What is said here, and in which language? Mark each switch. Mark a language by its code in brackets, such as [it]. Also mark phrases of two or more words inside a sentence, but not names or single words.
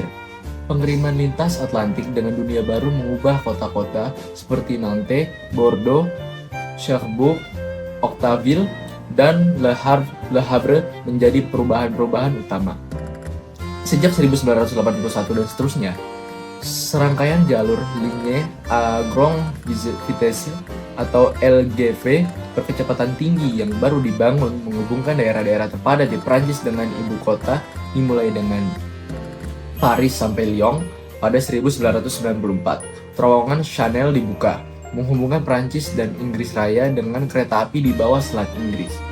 [id] Pengiriman lintas Atlantik dengan dunia baru mengubah kota-kota seperti Nantes, Bordeaux, Cherbourg, Octaville, dan Le Havre menjadi perubahan-perubahan utama. Sejak 1981 dan seterusnya, serangkaian jalur [fr] ligne à grande vitesse [id] atau LGV berkecepatan tinggi yang baru dibangun menghubungkan daerah-daerah terpadat di Prancis dengan ibu kota, dimulai dengan Paris sampai Lyon pada 1994. Terowongan Chanel dibuka, menghubungkan Prancis dan Inggris Raya dengan kereta api di bawah Selat Inggris.